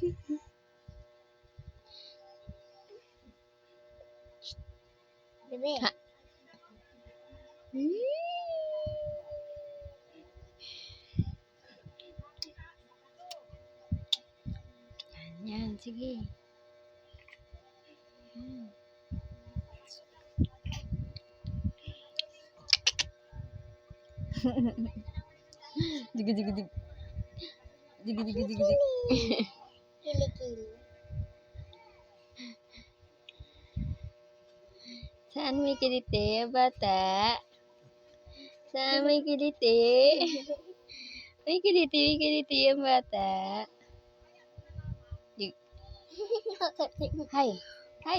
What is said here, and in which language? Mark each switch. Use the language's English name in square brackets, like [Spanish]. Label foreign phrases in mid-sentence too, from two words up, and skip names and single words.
[Filipino] Bebe. Ha? Yan, sige. Dig dig dig. Dig dig dig dig. Kilikili. Saan may kiliti, bata? Saan may kiliti? May kiliti ang bata. Dig. Hi. Hi.